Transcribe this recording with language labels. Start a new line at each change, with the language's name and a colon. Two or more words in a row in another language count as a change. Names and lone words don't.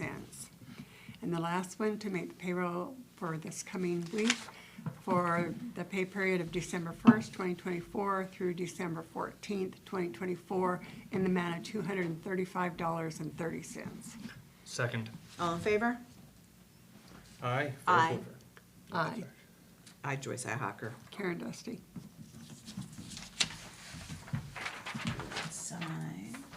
English: And the last one, to make the payroll for this coming week for the pay period of December 1st, 2024 through December 14th, 2024 in the amount of $235.30. Second. All in favor? Aye. Aye. Aye. I, Joyce Ihacker. Karen Dusty. Sign.